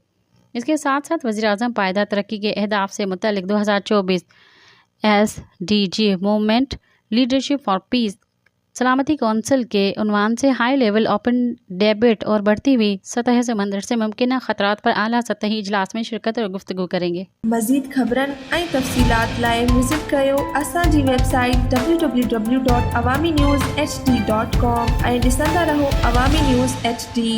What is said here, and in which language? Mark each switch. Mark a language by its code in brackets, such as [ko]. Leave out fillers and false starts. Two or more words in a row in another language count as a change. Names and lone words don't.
[ur] اس کے ساتھ ساتھ وزیر اعظم پائیدار ترقی کے اہداف سے متعلق 2024 SDG [en] movement leadership for peace [ur] سلامتی کونسل کے عنوان سے [en] high level open debate [ur] اور بڑھتی ہوئی سطح سمندر سے ممکنہ خطرات پر اعلیٰ سطحی اجلاس میں شرکت اور گفتگو کریں گے۔ [sd] مزید خبرن ऐं तफ़सीलात लाइ विज़िट कयो असांजी वेबसाइट www.awamiNewsHD.com ऐं ॾिसंदा रहो अवामी न्यूज़ HD।